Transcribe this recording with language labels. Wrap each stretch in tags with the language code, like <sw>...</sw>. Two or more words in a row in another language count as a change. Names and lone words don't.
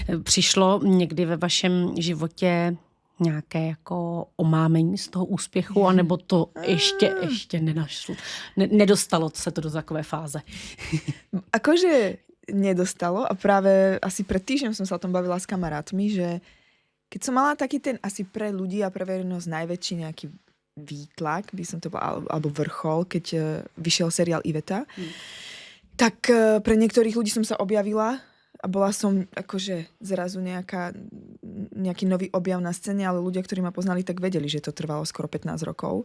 <cs>Přišlo někdy ve vašem životě nějaké jako omámení z toho úspěchu, anebo to ještě nenašlo, nedostalo se to do takové fáze?</cs> <sk>Akože nedostalo a práve asi pred týždňom som sa o tom bavila s kamarátmi, že keď som mala taký ten asi pre ľudí a pre verejnosť najväčší nejaký výtlak, by som to povedala, alebo vrchol, keď vyšiel seriál Iveta, tak pre niektorých ľudí som sa objavila a bola som akože zrazu nejaký nový objav na scéne, ale ľudia, ktorí ma poznali, tak vedeli, že to trvalo skoro 15 rokov.</sk>